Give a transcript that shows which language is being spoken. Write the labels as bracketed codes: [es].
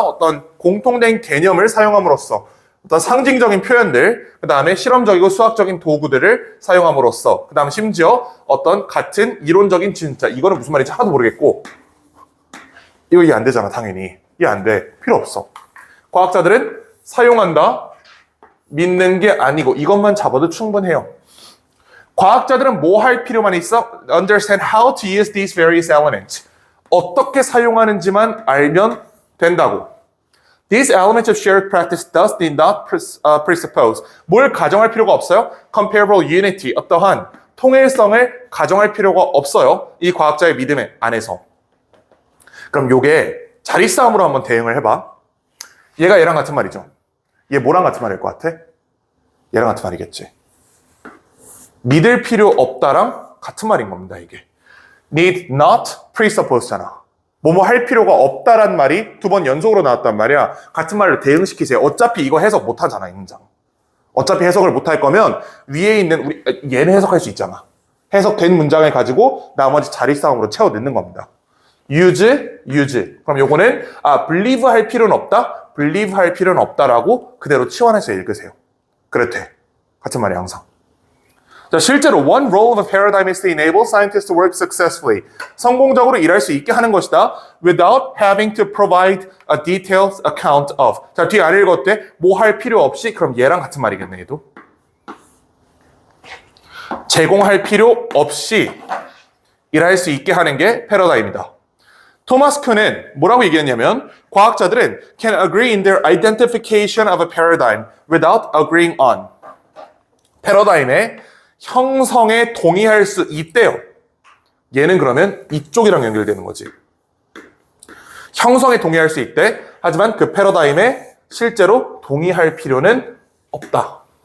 [ko] 어떤 공통된 개념을 사용함으로써 어떤 상징적인 표현들, 그 다음에 실험적이고 수학적인 도구들을 사용함으로써, 그 다음 심지어 어떤 같은 이론적인 진짜, 이거는 무슨 말인지 하나도 모르겠고, 이거 이해 안 되잖아, 당연히. 이해 안 돼. 필요 없어. 과학자들은 사용한다, 믿는 게 아니고 이것만 잡아도 충분해요. 과학자들은 뭐 할 필요만 있어? [en] Understand how to use these various elements. [ko] 어떻게 사용하는지만 알면 된다고. [en] These elements of shared practice thus did not presuppose. [ko] 뭘 가정할 필요가 없어요? [en] Comparable unity, [ko] 어떠한 통일성을 가정할 필요가 없어요. 이 과학자의 믿음 안에서. 그럼 요게 자리싸움으로 한번 대응을 해봐. 얘가 얘랑 같은 말이죠. 얘 뭐랑 같은 말일 것 같아? 얘랑 같은 말이겠지. 믿을 필요 없다랑 같은 말인 겁니다, 이게. [en] Need not presuppose잖아. [ko] 뭐뭐 할 필요가 없다란 말이 2번 연속으로 나왔단 말이야. 같은 말로 대응시키세요. 어차피 이거 해석 못 하잖아, 이 문장. 어차피 해석을 못 할 거면 위에 있는 얘는 해석할 수 있잖아. 해석된 문장을 가지고 나머지 자리싸움으로 채워 넣는 겁니다. [en] use. [ko] 그럼 요거는 believe 할 필요는 없다. believe 할 필요는 없다라고 그대로 치환해서 읽으세요. 그래도 돼. 같은 말이야, 항상. 자, 실제로 [en] one role of a paradigm is to enable scientists to work successfully. [ko] 성공적으로 일할 수 있게 하는 것이다. [en] Without having to provide a detailed account of. [ko] 자, 뒤에 안 읽었대. 뭐 할 필요 없이. 그럼 얘랑 같은 말이겠네, 얘도. 제공할 필요 없이 일할 수 있게 하는 게 패러다임이다. 토마스 큐는 뭐라고 얘기했냐면 과학자들은 [en] can agree in their identification of a paradigm without agreeing on. [ko] 패러다임의 형성에 동의할 수 있대요. 얘는 그러면 이쪽이랑 연결되는 거지. 형성에 동의할 수 있대. 하지만 그 패러다임에 실제로 동의할 필요는 없다.